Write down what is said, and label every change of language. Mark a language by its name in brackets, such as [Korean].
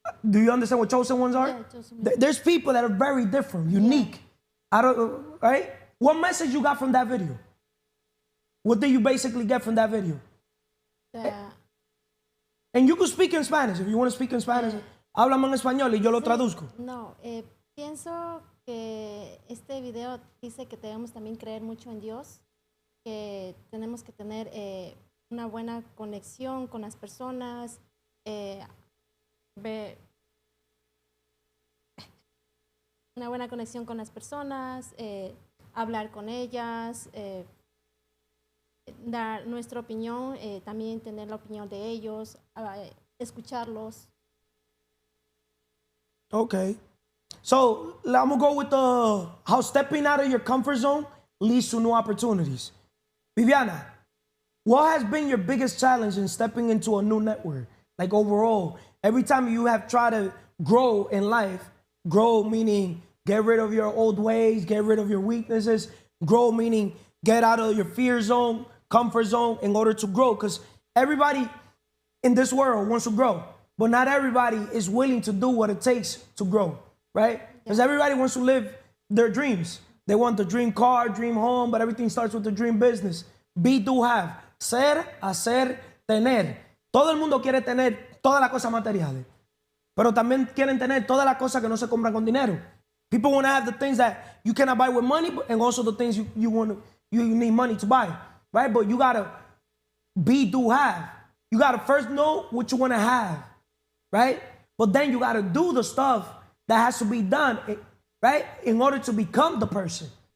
[English] Do you understand what chosen ones are? Yeah, chosen ones. There's people that are very different, unique. Right? What message you got from that video? What did you basically get from that video? And you can speak in Spanish. If you want to speak in Spanish, [Spanish] háblame en español y yo lo traduzco. No, pienso que este video dice que debemos también creer mucho en Dios, que tenemos que tener una buena conexión con las personas, una buena conexión con las personas, hablar con ellas, dar nuestra opinión, también tener la opinión de ellos, escucharlos. [English] Okay. So I'm gonna go with how stepping out of your comfort zone leads to new opportunities. Viviana, what has been your biggest challenge in stepping into a new network? Like overall, every time you have tried to grow in life, grow meaning get rid of your old ways, get rid of your weaknesses, grow meaning get out of your fear zone, comfort zone in order to grow. Because everybody in this world wants to grow, but not everybody is willing to do what it takes to grow, right? Because everybody wants to live their dreams. They want the dream car, dream home, but everything starts with the dream business. Be, do, have. [Spanish] Ser, hacer, tener. Todo el mundo quiere tener todas las cosas materiales, pero también quieren tener todas las cosas que no se compran con dinero. [English] People want to have the things that you cannot buy with money, and also the things you need money to buy, right? But you gotta be, do, have. You gotta first know what you want to have, right? But then you gotta do the stuff that has to be done, right, in order to become the person.